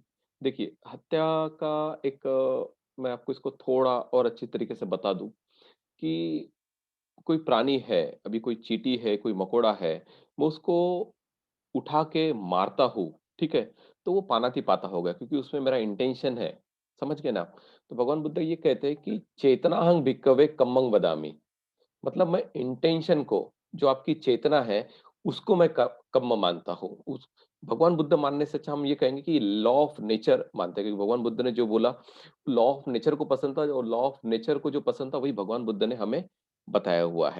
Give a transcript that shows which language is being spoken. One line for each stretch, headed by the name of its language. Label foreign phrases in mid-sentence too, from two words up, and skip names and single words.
Hindi: देखिए, हत्या का एक मैं आपको इसको थोड़ा और अच्छी तरीके से बता दूं कि कोई प्राणी है, अभी कोई चींटी है, कोई मकोड़ा है, मैं उसको उठा के मारता हूँ, ठीक है? तो वो पानाति-पाता हो गया क्योंकि उसमें मेरा इंटेंशन है, समझ गए ना? तो भगवान बुद्ध ये कहते हैं कि
Pali: चेतनाहं भिक्खवे कम्मं वदामि।
Hindi: मतलब मैं इंटेंशन को, जो आपकी चेतना है, उसको मैं क कम्म मानता हूँ। भगवान बुद्ध मानने से अच्छा हम ये कहेंगे कि
English: law of nature
Hindi: मानते हैं, क्योंकि भगवान बुद्ध ने जो बोला
English: law of nature
Hindi: को पसंद था, और
English: law of nature
Hindi: को जो पसंद था वही भगवान बुद्ध ने हमें बताया हुआ है।